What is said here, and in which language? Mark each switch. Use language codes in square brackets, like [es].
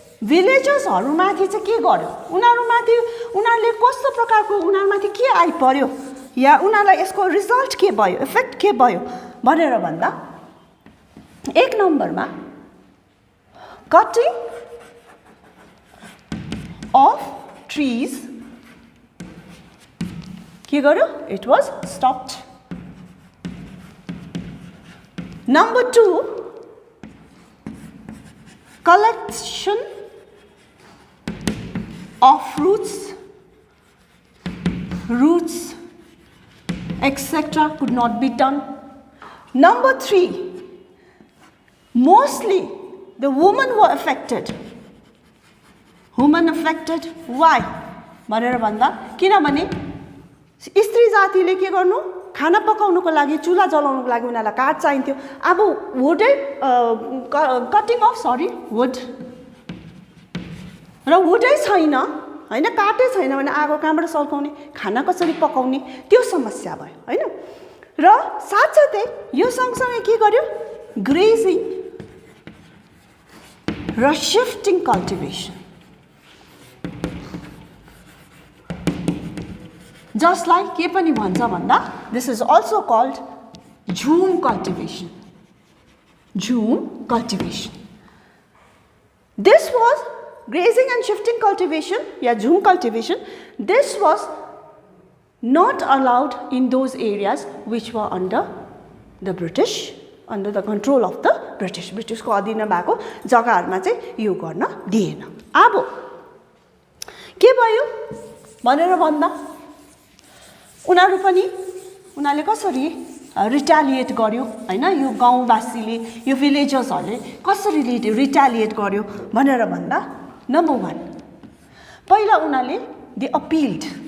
[ne] भिलेजर्सहरूमाथि चाहिँ के गर्यो उनीहरूले कस्तो प्रकारको उनीहरूमाथि के आइपर्यो या उनीहरूलाई यसको रिजल्ट के भयो इफेक्ट के भयो भनेर भन्दा एक नम्बरमा [en] cutting of trees [ne] के गर्यो [en] it was stopped. Number 2 collection of fruits roots etc could not be done. Number 3 mostly the women were affected. Women affected why [ne] भनेर भन्दा किनभने स्त्री जातिले के गर्नु खाना पकाउनको लागि चुल्हा जलाउनको लागि उनीहरूलाई काठ चाहिन्थ्यो अब वुडै [en] cutting of wood [ne] र वुडै छैन हैन काठै छैन भने आगो कहाँबाट सल्काउने खाना कसरी पकाउने त्यो समस्या भयो हैन र साथसाथै यो सँगसँगै के गर्यो ग्रेजिङ र शिफ्टिङ कल्टिभेसन [en] just like [ne] के पनि भन्छ भन्दा [en] this is also called [ne] झुम cultivation. [en] Jhum cultivation. This was grazing and shifting cultivation, yeah, jhum cultivation. This was not allowed in those areas which were under the British, under the control of the British. [ne] British को अधीनमा भएको जग्गाहरुमा चाहिँ यो गर्न दिएन. अब के भयो भनेर भन्दा उनीहरूले कसरी रिटालिएट गर्यो हैन यो गाउँवासीले यो भिलेजर्सहरूले कसरी रिटालिएट गर्यो भनेर भन्दा नम्बर 1 पहिला उनीहरूले [en] they appealed